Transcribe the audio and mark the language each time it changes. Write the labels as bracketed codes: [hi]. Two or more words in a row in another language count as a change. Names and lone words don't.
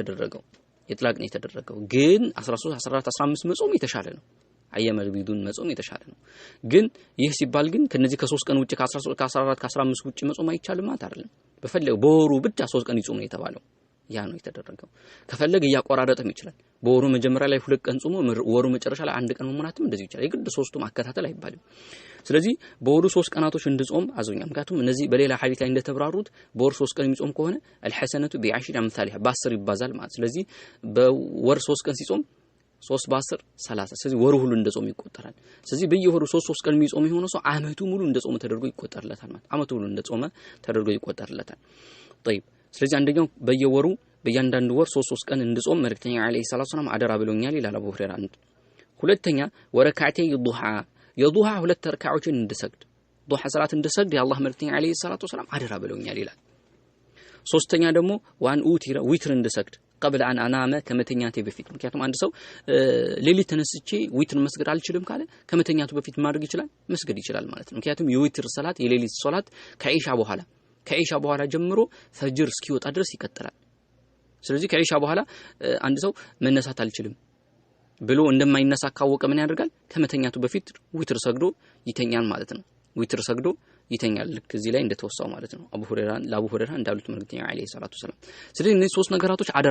[am] ነው የተደረገው ግን 13 14 15 መጾም የተሻለ ነው [ar] أيام البيض [am] መጾም የተሻለ ነው ግን ይህ ሲባል ግን ከነዚህ ከ3 ቀን ውጪ ከ13 ከ14 ከ15 ውጪ መጾም አይቻልም ማለት አይደለም በፈለገው በወሩ ብቻ 3 ቀን ይጾም ነው የተባለው ያ ነው የተደረገው ከፈለገ ያቆራረጠም ይችላል በወሩ መጀመሪያ ላይ 2 ቀን ጾሞ ወሩ መጨረሻ ላይ 1 ቀን መሙላትም እንደዚህ ይችላል የግድ 3ቱ ማከታተል አይባልም ስለዚህ በወሩ 3 ቀናቶች እንድጾም አዞኛል ምክንያቱም እነዚህ በሌላ ሐዲስ ላይ እንደተብራሩት በወር 3 ቀን የሚጾም ከሆነ [ar] الحسنه ب10 امثالها [am] በ10 ይባዛል ማለት ስለዚህ በወር 3 ቀን ሲጾም 3 በ10 30 ስለዚህ ወሩ ሁሉ እንደጾም ይቆጠራል ስለዚህ በየወሩ 3 ቀን የሚጾም የሆነ ሰው አመቱ ሙሉ እንደጾመ ተደርጎ ይቆጠርለታል ማለት አመቱ ሙሉ እንደጾመ ተደርጎ ይቆጠርለታል طيب ስለዚህ አንደኛው በየወሩ በእያንዳንዱ ወር 3 ቀን እንድጾም መልእክተኛ [ar] عليه الصلاة السلام [am] አደራ ብለውኛል ይላል አቡ ሁረይራ ሁለተኛ [ar] وركعتي الضحى [am] 2 ረካዓዎችን እንድሰግድ ዱሃ ሰላት እንድሰግድ የአላህ መልእክተኛ አለይሂ ሰላቱ ሰላም አደራ ብለውኛል ይላል ሶስተኛ ደግሞ [ar] وأن أوتر [am] እንድሰግድ [ar] قبل ان انام [am] ከመተኛቴ በፊት ምክንያቱም አንድ ሰው ሌሊት ተነስቼ ዊትር መስገድ አልችልም ካለ ከመተኛቱ በፊት ማድረግ ይችላል መስገድ ይችላል ማለት ነው ምክንያቱም የዊትር ሰላት የሌሊት ሶላት ከኢሻ በኋላ ጀምሮ ፈጅር እስኪወጣ ድረስ ይቀጥላል ስለዚህ ከኢሻ በኋላ አንድ ሰው መነሳት አልችልም ብሎ እንደማይነሳ ካወቀ ምን ያደርጋል ከመተኛቱ በፊት ዊትር ሰግዶ ይተኛል ማለት ነው ዊትር ሰግዶ ይተኛል ልክ እዚህ ላይ እንደተወሳው ማለት ነው አቡ ሁረይራ እንዳሉት መልእክተኛ [ar] عليه الصلاة السلام [am] ስለዚህ እነዚህ 3 ነገራቶች አደራ